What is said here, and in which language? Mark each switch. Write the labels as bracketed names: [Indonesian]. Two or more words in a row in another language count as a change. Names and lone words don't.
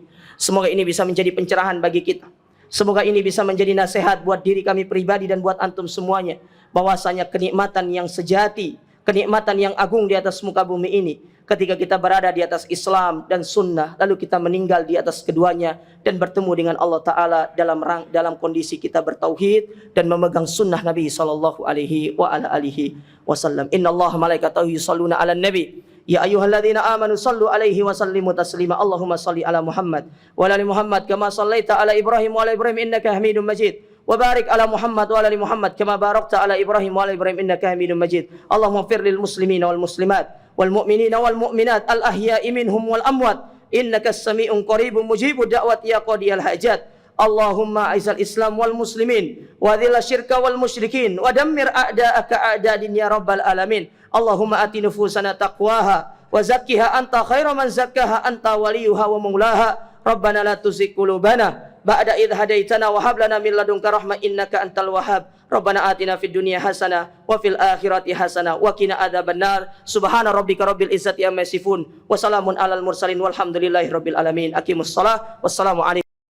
[Indonesian] Semoga ini bisa menjadi pencerahan bagi kita. Semoga ini bisa menjadi nasihat buat diri kami pribadi dan buat antum semuanya. Bahwasanya kenikmatan yang sejati, kenikmatan yang agung di atas muka bumi ini, ketika kita berada di atas Islam dan Sunnah, lalu kita meninggal di atas keduanya dan bertemu dengan [Arabic] الله تعالى [Indonesian] dalam kondisi kita bertauhid dan memegang sunnah Nabi [Arabic] صلى الله عليه وسلم. إن الله ملائكته يصلون على النبي. يا أيها الذين آمنوا صلوا عليه وسلموا تسليما. اللهم صل على محمد وعلى آل محمد كما صليت على إبراهيم وعلى إبراهيم إنك حميد مجيد. وبارك على محمد وعلى آل محمد كما باركت على إبراهيم وعلى إبراهيم إنك حميد مجيد. اللهم اغفر للمسلمين والمسلمات والمؤمنين والمؤمنات الأحياء منهم والأموات إنك السميع قريب مجيب الدعوات يا قاضي الحاجات. اللهم أعز الإسلام والمسلمين وأذل الشرك والمشركين ودمر أعداءك أعداء الدين يا رب العالمين. اللهم آت نفوسنا تقواها وزكها أنت خير من زكاها أنت وليها ومولاها. ربنا لا تزغ قلوبنا بعد إذ هديتنا وهب لنا من لدنك رحمة إنك أنت الوهاب. ربنا آتنا في الدنيا حسنة وفي الآخرة حسنة وقنا عذاب النار. سبحان ربك رب العزة عما يصفون وسلام على المرسلين والحمد لله رب العالمين. أقيموا الصلاة. والسلام عليكم.